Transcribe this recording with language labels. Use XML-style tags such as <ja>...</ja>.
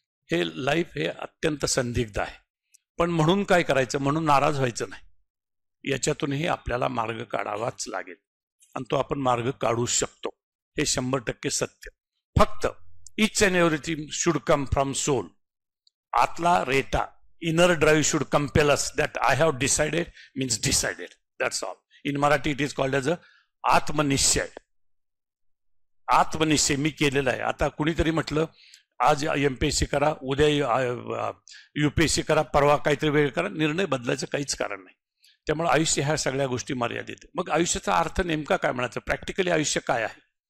<mr>हे लाईफ हे अत्यंत संदिग्ध आहे. पण म्हणून काय करायचं, म्हणून नाराज व्हायचं नाही. याच्यातूनही आपल्याला मार्ग काढावाच लागेल आणि तो आपण मार्ग काढू शकतो, हे 100% सत्य. फक्त</mr> <en>Each and everything should come from soul.</en> <mr>आतला रेटा,</mr> <en>inner drive should compel us that I have decided means decided. That's all. In Marathi it is called as a आत्मनिश्चय.</en> <mr>आत्मनिश्चय मी केलेला आहे. आता कुणीतरी म्हटलं आज MPSC करा, उद्या UPSC करा, परवा काहीतरी वेळ करा, निर्णय बदलायचं काहीच कारण नाही. त्यामुळे आयुष्य ह्या सगळ्या गोष्टी मर्यादित. मग आयुष्याचा अर्थ नेमका काय म्हणायचं, प्रॅक्टिकली आयुष्य काय आहे?</mr>